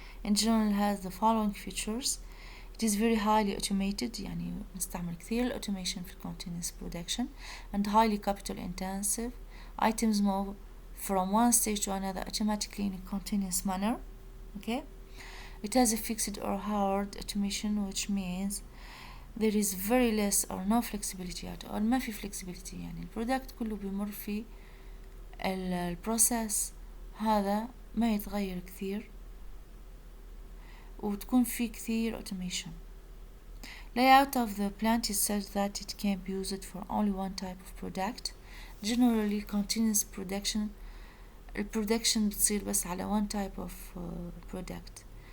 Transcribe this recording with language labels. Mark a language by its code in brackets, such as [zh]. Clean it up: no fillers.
[en] In general has the following features. It is very highly automated، [ar] يعني نستعمل كثير [en] automation في continuous production, and highly capital intensive. Items move from one stage to another automatically in a continuous manner. Okay. It has a fixed or hard automation, which means there is very less or no flexibility at all. [ar] ما في flexibility، يعني البرودكت كله بيمر في البروسيس هذا ما يتغير كثير. وتكون في كثير automation. [en] Layout of the plant is such that it can be used for only one type of product. Generally continuous production. [ar] البرودكشن بتصير بس على [en] one type of product.